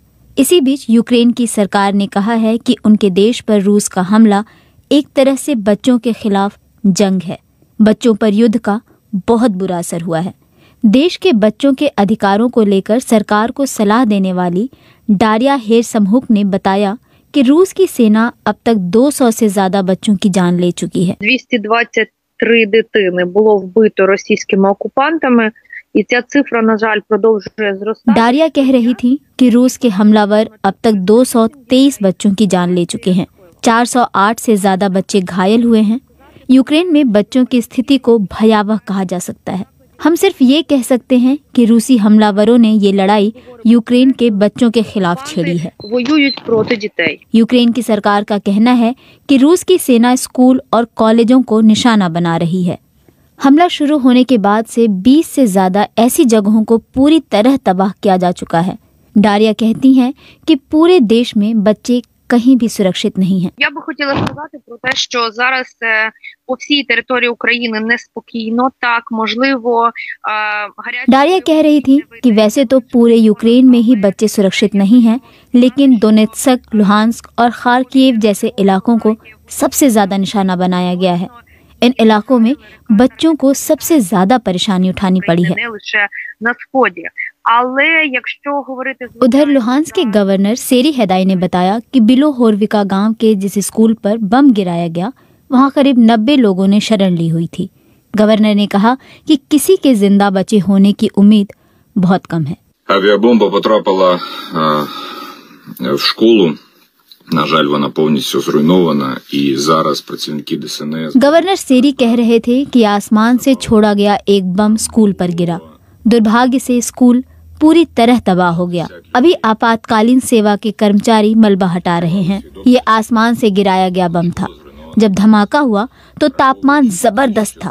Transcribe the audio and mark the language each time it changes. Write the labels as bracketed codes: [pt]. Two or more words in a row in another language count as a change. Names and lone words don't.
[hi] इसी बीच यूक्रेन की सरकार ने कहा है कि उनके देश पर रूस का हमला एक तरह से बच्चों के खिलाफ जंग है। बच्चों पर युद्ध का बहुत बुरा असर हुआ है। देश के बच्चों के अधिकारों को लेकर सरकार को सलाह देने वाली डारिया हेरसमहुक ने बताया कि रूस की सेना अब तक 200 से ज्यादा बच्चों की जान ले चुकी है। [uk] 223 дитини було вбито російськими окупантами, і ця цифра, на жаль, продовжує зростати. [hi] डारिया कह रही थी कि रूस के हमलावर अब तक 223 बच्चों की जान ले चुके हैं। 408 से ज्यादा बच्चे घायल हुए हैं। यूक्रेन में बच्चों की स्थिति को भयावह कहा जा सकता है। हम सिर्फ ये कह सकते हैं कि रूसी हमलावरों ने ये लड़ाई यूक्रेन के बच्चों के खिलाफ छेड़ी है। [uk] Воюють проти дітей. [hi] यूक्रेन की सरकार का कहना है कि रूस की सेना स्कूल और कॉलेजों को निशाना बना रही है। हमला शुरू होने के बाद से 20 से ज्यादा ऐसी जगहों को पूरी तरह तबाह किया जा चुका है। डारिया कहती हैं कि पूरे देश में बच्चे कहीं भी सुरक्षित नहीं हैं। [uk] Я би хотіла сказати про те, що зараз по всій території України неспокійно. Так, можливо, гарячі... [hi] डारिया कह रही थी कि वैसे तो पूरे यूक्रेन में ही बच्चे सुरक्षित नहीं हैं, लेकिन दोनेत्स्क, लुहांस्क और खार्किव जैसे इलाकों को सबसे ज्यादा निशाना बनाया गया है। इन इलाकों में बच्चों को सबसे ज्यादा परेशानी उठानी पड़ी है। [uk] Не лише на сході. Але якщо говорити... [hi] उधर लुहांस्क के गवर्नर सेरी हेदाई ने बताया कि बिलोहोरविका गांव के जिस स्कूल पर बम गिराया गया, वहां करीब 90 लोगों ने शरण ली हुई थी। गवर्नर ने कहा कि किसी के जिंदा बचे होने की उम्मीद बहुत कम है। [uk] Авіабомба потрапила в школу. На жаль, вона повністю зруйнована, і зараз працівники ДСНС... [hi] गवर्नर सेरी कह रहे थे कि आसमान से छोड़ा गया एक बम स्कूल पर गिरा। दुर्भाग्य से स्कूल पूरी तरह तबाह हो गया। अभी आपातकालीन सेवा के कर्मचारी मलबा हटा रहे हैं। ये आसमान से गिराया गया बम था। जब धमाका हुआ तो तापमान जबरदस्त था।